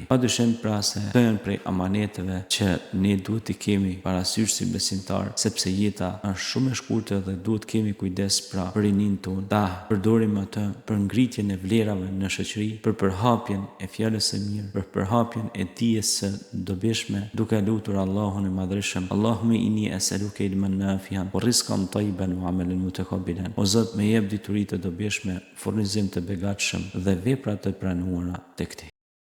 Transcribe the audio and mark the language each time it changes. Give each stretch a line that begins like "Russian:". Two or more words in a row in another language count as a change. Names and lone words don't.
Albanian: Padyshim pra se këto janë prej amaneteve që ne duhet t'i kemi parasysh si besimtar, sepse jeta është shumë e shkurtër dhe duhet kemi kujdes pra për rinin tonë, ta përdorim atë për ngritjen e vlerave në shoqëri, për përhapjen e fjalës së mirë, për përhapjen e dijes së dobishme, duke lutur Allahun e Madhreshëm:
Arabic: اللهم إني أسألك علما نافعا ورزقا طيبا وعملا متقبلا.
Albanian: O Zot, më jep dituri të dobishme, furnizim të begatshëm dhe vepra të pranuara tek Ti.